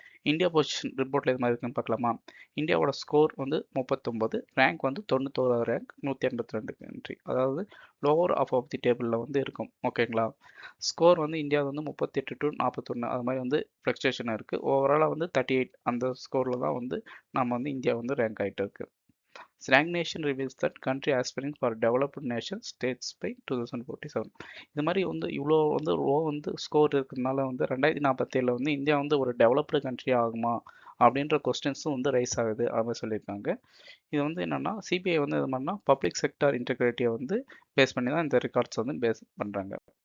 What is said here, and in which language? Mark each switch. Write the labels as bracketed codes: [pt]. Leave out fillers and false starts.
[ta] India position ரிப்போர்ட்ல இது மாதிரி இருக்குன்னு பார்க்கலாமா? இந்தியாவோட ஸ்கோர் வந்து 39, ரேங்க் வந்து 91 ரேங்க், 182 கண்ட்ரி. அதாவது [en] lower of the டேபிளில் [ta] வந்து இருக்கும். ஓகேங்களா? ஸ்கோர் வந்து இந்தியா வந்து 38 to 41 அது மாதிரி வந்து ஃப்ளக்சுவேஷன் இருக்குது. ஓவராலாக வந்து 38 அந்த ஸ்கோரில் தான் வந்து நம்ம வந்து இந்தியா வந்து ரேங்க் ஆகிட்டு இருக்கு. [en] Stagnation reveals that country aspiring for developed nation states by 2047. [ta] இது மாதிரி வந்து இவ்வளோ வந்து லோ வந்து ஸ்கோர் இருக்கிறதுனால வந்து 2047 வந்து இந்தியா வந்து ஒரு டெவலப்டு கண்ட்ரி ஆகுமா அப்படின்ற கொஸ்டின்ஸும் வந்து ரைஸ் ஆகுது அப்படின்னு சொல்லியிருக்காங்க. இது வந்து என்னன்னா சிபிஐ வந்து இது மாதிரினா பப்ளிக் செக்டார் இன்டெகிரிட்டியை வந்து பேஸ் பண்ணி தான் இந்த ரெக்கார்ட்ஸ் வந்து பேஸ் பண்ணுறாங்க.